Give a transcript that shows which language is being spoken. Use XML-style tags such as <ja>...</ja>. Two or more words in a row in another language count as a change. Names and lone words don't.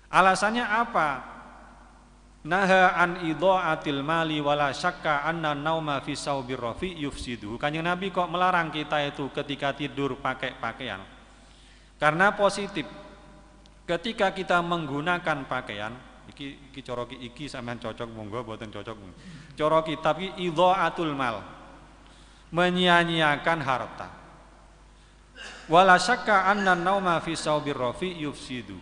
<id>Alasannya apa?</id> <ar>نَهَى عَنْ إِضَاعَةِ الْمَالِ وَلَا شَكَّ أَنَّ النَّوْمَ فِي الثَّوْبِ الرَّفِيعِ يُفْسِدُ.</ar> <id>Kanjeng Nabi kok melarang kita itu ketika tidur pakai pakaian? Karena positif. Ketika kita menggunakan pakaian,</id> <jv>iki coroki iki sampean cocok monggo boten cocok. Coroki tapi</jv> <ar>إِضَاعَةُ الْمَالِ.</ar> <id>Menyia-nyiakan harta.</id> <ar>وَلَا شَكَّ أَنَّ النَّوْمَ فِي الثَّوْبِ الرَّفِيعِ يُفْسِدُ.</ar>